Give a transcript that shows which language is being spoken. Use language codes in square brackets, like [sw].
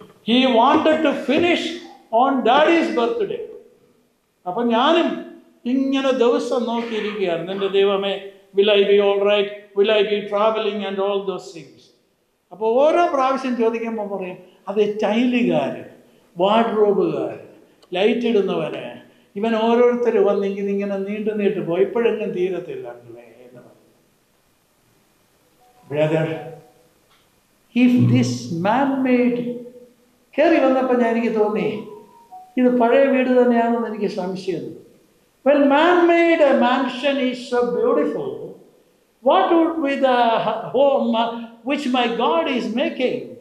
[en] He wanted to finish on Daddy's birthday. [ml] അപ്പം ഞാനും ഇങ്ങനെ ദിവസം നോക്കിയിരിക്കുകയാണ്. എൻ്റെ ദൈവമേ, [en] will I be all right? Will I be traveling and all those things? [ml] അപ്പോൾ ഓരോ പ്രാവശ്യം ചോദിക്കുമ്പോൾ പറയും, അത് ടൈലുകാർ, വാർഡ്രോബുകാർ, ലൈറ്റ് ഇടുന്നവന്, ഇവൻ ഓരോരുത്തർ വന്നിങ്ങനെ ഇങ്ങനെ നീണ്ടു പോയി ഇപ്പോഴെങ്കിലും തീരത്തില്ല എന്ന് പറയും. Brother, [en] if this man made [ml] കയറി വന്നപ്പോൾ എനിക്ക് തോന്നി ഇത് പഴയ വീട് തന്നെയാണെന്ന് എനിക്ക് സംശയം. [en] When man made a mansion is so beautiful, what would be the home which my God is making?